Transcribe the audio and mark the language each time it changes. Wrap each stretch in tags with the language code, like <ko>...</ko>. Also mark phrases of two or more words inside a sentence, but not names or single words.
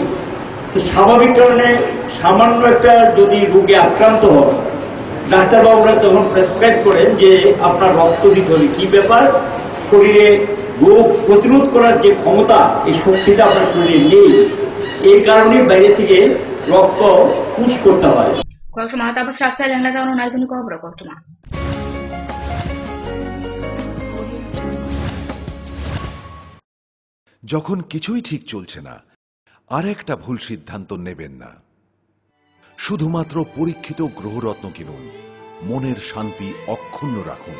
<bn>তো স্বাভাবিক কারণে সামান্য একটা যদি রোগে আক্রান্ত হয় ডাক্তারবাবুরা তখন প্রেসক্রাইব করেন যে আপনার রক্ত দিতে হবে। কি ব্যাপার, শরীরে রোগ প্রতিরোধ করার যে ক্ষমতা এই শক্তিটা আপনার শরীরে নেই, এই কারণে বাইরে থেকে রক্ত পুশ করতে হয়।</bn> <trp>koktoma tapos saksa langla jaunu naizuni kobro koktoma</trp> <bn>যখন কিছুই ঠিক চলছে না আর একটা ভুল সিদ্ধান্ত নেবেন না। শুধুমাত্র পরীক্ষিত গ্রহরত্ন কিনুন, মনের শান্তি অক্ষুণ্ণ রাখুন।</bn>